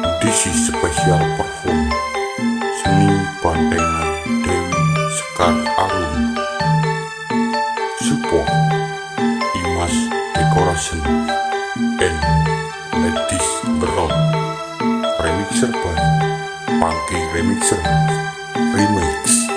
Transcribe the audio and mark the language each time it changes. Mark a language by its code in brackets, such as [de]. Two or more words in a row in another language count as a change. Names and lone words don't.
[id] edisi spesial perform seni bandengan Dewi Sekar Arum. [en] Support Imas Decoration and Ladies Berot. Remixer by Funky Remixer Remix.